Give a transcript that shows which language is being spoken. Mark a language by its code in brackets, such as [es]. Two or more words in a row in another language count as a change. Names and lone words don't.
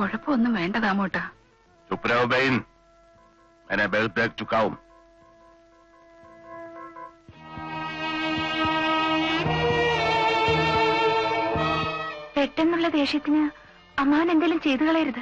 [ml] ഇപ്പൊ ഒന്നും വേണ്ട ദാമോട്ടാ. [hi] चुप रहो बहन, मैंने बेल देख चुका हूं. [ml] പെട്ടെന്നുള്ള ദേഷ്യത്തിന് അമ്മാവൻ എന്തെങ്കിലും ചെയ്തു കളയരുത്.